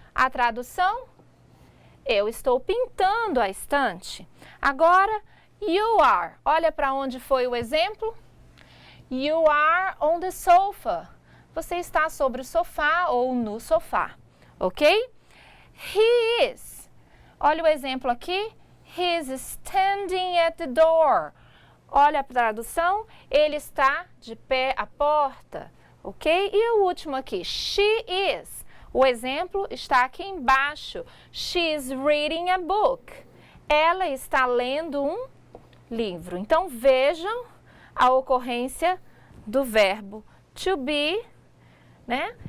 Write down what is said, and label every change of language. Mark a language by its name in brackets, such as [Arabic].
[Portuguese] A tradução, eu estou pintando a estante. Agora, [English] you are, [Portuguese] olha para onde foi o exemplo. [English] You are on the sofa. [Portuguese] Você está sobre o sofá ou no sofá, ok? [English] He is, [Portuguese] olha o exemplo aqui. [English] He is standing at the door. [Portuguese] Olha a tradução, ele está de pé à porta, ok? E o último aqui, [English] she is. [Portuguese] O exemplo está aqui embaixo. [English] She is reading a book. [Portuguese] Ela está lendo um livro. Então, vejam a ocorrência do verbo to be, né?